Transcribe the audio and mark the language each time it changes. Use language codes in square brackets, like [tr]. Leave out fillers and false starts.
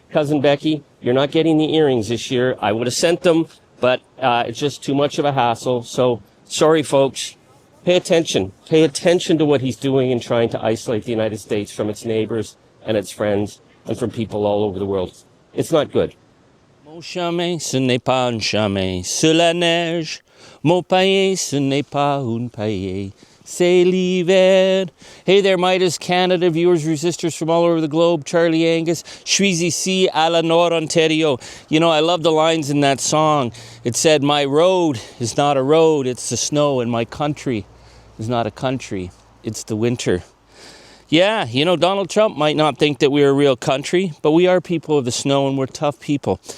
[en] Cousin Becky, you're not getting the earrings this year. I would have sent them, but it's just too much of a hassle. So, sorry, folks. Pay attention. Pay attention to what he's doing in trying to isolate the United States from its neighbors and its friends and from people all over the world. It's not good. [fr] Mon chemin, ce n'est pas un chemin. Sur la neige, mon paillet, ce n'est pas un paillet. C'est l'hiver. [en] Hey there, Meidas Canada viewers, resistors from all over the globe. [fr] Charlie Angus, suis ici à la Nord Ontario. [en] I love the lines in that song. It said, my road is not a road, it's the snow, and my country is not a country, it's the winter. Yeah, Donald Trump might not think that we're a real country, but we are people of the snow and we're tough people.